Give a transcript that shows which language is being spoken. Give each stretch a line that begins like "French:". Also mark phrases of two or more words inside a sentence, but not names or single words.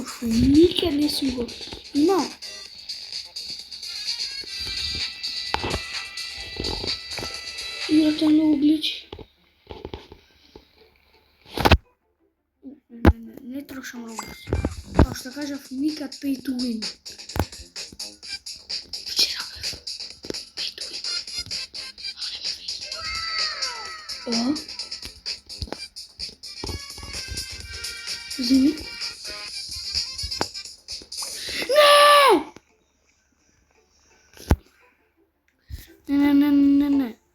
Macedonian: Никад не си го имал. Играта е многу гличи. Не трошам Roblox. Како што кажав, никад
English: pay to win.
Macedonian: Вчера бев
English: pay to win.
Macedonian: О? Зими? Не!